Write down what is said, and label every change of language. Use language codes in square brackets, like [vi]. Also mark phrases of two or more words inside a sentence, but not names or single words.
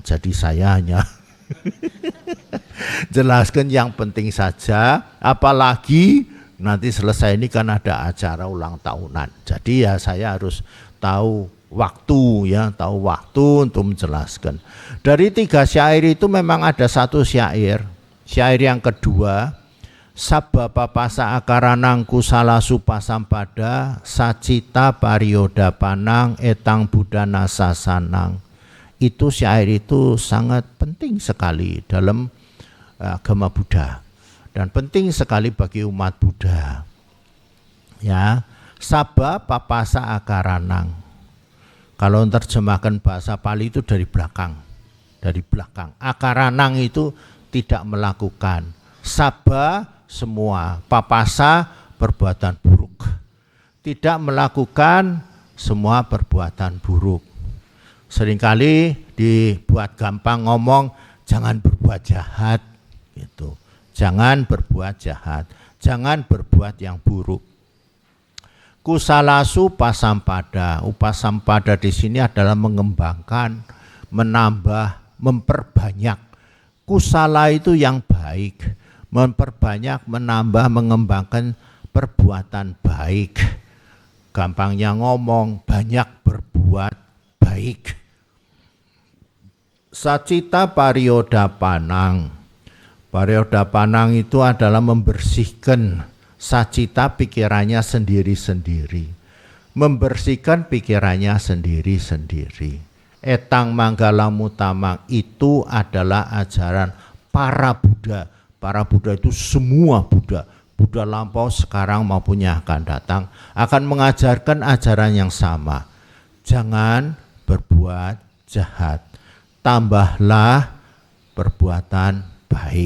[id] Jadi saya hanya jelaskan yang penting saja, apalagi nanti selesai ini kan ada acara ulang tahunan. Jadi ya saya harus tahu waktu ya, tahu waktu untuk menjelaskan. Dari 3 syair itu memang ada 1 syair. Syair yang kedua, [pi] Sabba papasa akaranang kusala supasampada sacita parioda panang etang budana sasanang. [id] Itu syair itu sangat penting sekali dalam agama Buddha dan penting sekali bagi umat Buddha. Ya, [pi] sabba papasa akaranang. [id] Kalau terjemahkan bahasa Pali itu dari belakang. Dari belakang. Akaranang itu tidak melakukan. Sabba semua, papasa perbuatan buruk. Tidak melakukan semua perbuatan buruk. Seringkali dibuat gampang ngomong jangan berbuat jahat gitu. Jangan berbuat jahat, jangan berbuat yang buruk. [pi] Kusalasu upasampada. [id] Upasampada di sini adalah mengembangkan, menambah, memperbanyak. Kusala itu yang baik, memperbanyak, menambah, mengembangkan perbuatan baik. Gampangnya ngomong, banyak berbuat baik. [pi] Sacita parioda panang. [id] Parioda panang itu adalah membersihkan sacita pikirannya sendiri-sendiri. Membersihkan pikirannya sendiri-sendiri. [pi] Etang manggala mutamang [id] itu adalah ajaran para Buddha. Para Buddha itu semua Buddha. Buddha lampau, sekarang maupun yang akan datang akan mengajarkan ajaran yang sama. Jangan berbuat jahat. Tambahlah perbuatan baik.